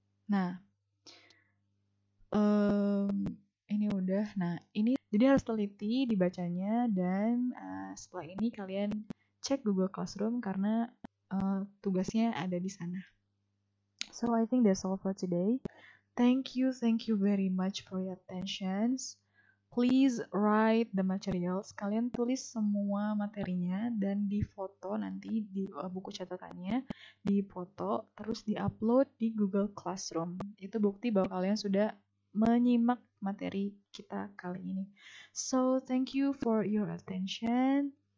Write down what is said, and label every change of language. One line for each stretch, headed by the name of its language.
Indonesian: Nah, ini udah. Nah, ini jadi harus teliti dibacanya, dan setelah ini kalian cek Google Classroom karena tugasnya ada di sana.
English: So I think that's all for today. Thank you very much for your attentions. Please write the materials.
Indonesian: Kalian tulis semua materinya dan difoto nanti di buku catatannya, difoto terus diupload di Google Classroom. Itu bukti bahwa kalian sudah menyimak materi kita kali ini.
English: So thank you for your attention.